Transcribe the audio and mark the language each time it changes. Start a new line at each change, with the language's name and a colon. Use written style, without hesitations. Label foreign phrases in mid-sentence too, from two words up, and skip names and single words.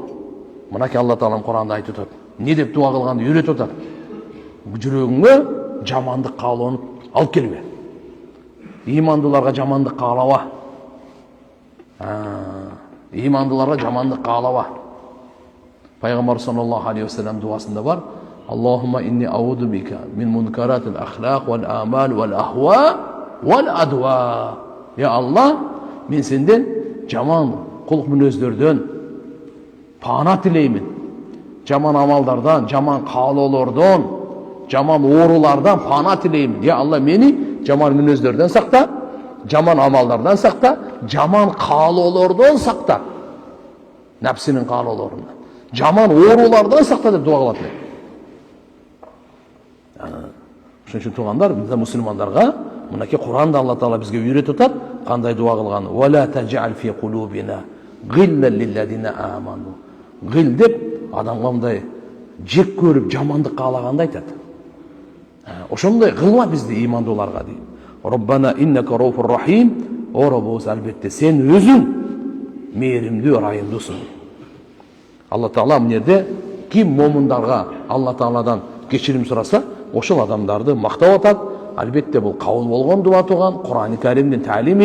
Kyrgyz: Мынакей Алла Таалам Куранда айтып атат. Не деп дуа кылганды үйрөтүп атат. Жүрөгүңө жамандык каалоону алып келбе. Ыймандууларга жамандык каалаба. Ыймандууларга жамандык каалаба. Пайгамбар
Arabic: صلى الله عليه وسلم
Kyrgyz: дуасында бар.
Arabic: اللهم إني أعوذ بك من منكرات الأخلاق والأعمال والأهواء والأدواء.
Kyrgyz: Я Алла, мен сенден жаман кулк мүнөздөрдөн пана тилеймин. Жаман амалдардан, жаман каалоолордон, жаман оорулардан пана тилеймин. Я Алла, мени жаман мүнөздөрдөн сакта, жаман амалдардан сакта, жаман каалоолордон сакта. Напсинин каалоолорунан. Жаман оорулардан сакта деп дуа кылат эле. Ошон үчүн туугандар, бизде мусулмандарга мынакей Куранда Алла Таала бизге үйрөтүп атат, кандай дуа кылган.
Arabic: ولا تجعل في قلوبنا غلا للذين آمنوا.
Kyrgyz: Гил деп адамга мындай жек көрүп жамандык каалаганды айтат. Ошондой кылма бизди ыймандууларга дейт.
Arabic: ربنا إنك رؤوف رحيم.
Kyrgyz: О Роббубуз, албетте сен өзүң мээримдүү, ырайымдуусуң. Алла Таала мына жерде ким момундарга Алла Тааладан кечирим сураса, ошол адамдарды мактап атат. Албетте бул кабыл болгон дуа туган Кур'ан-ы Каримдин таалими.